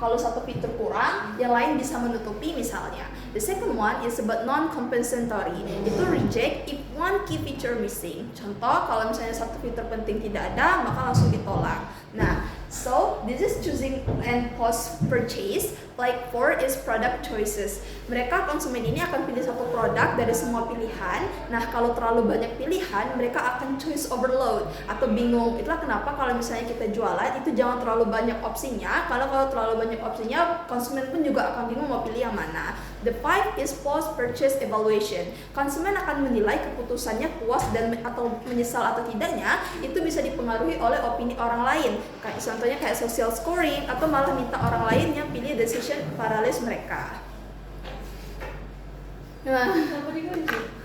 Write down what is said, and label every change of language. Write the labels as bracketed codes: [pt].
[id] Kalau satu fitur kurang, yang lain bisa menutupi misalnya. [en] The second one is about non-compensatory. [id] Itu [en] reject if one key feature missing. [id] Contoh, kalau misalnya satu fitur penting tidak ada, maka langsung ditolak. [en] Nah, so this is choosing and post purchase. Like 4 is product choices. [id] Mereka konsumen ini akan pilih satu produk dari semua pilihan. Nah, kalau terlalu banyak pilihan, mereka akan choice overload atau bingung. Itulah kenapa kalau misalnya kita jualan itu jangan terlalu banyak opsinya. Kalau terlalu banyak opsinya, konsumen pun juga akan bingung mau pilih yang mana. [en] The 5 is post purchase evaluation. [id] Konsumen akan menilai keputusannya puas dan atau menyesal atau tidaknya itu bisa dipengaruhi oleh opini orang lain. Kayak contohnya kayak social scoring atau malah minta orang lain yang pilih decision paralysis mereka. Nah, Kenapa dikunci?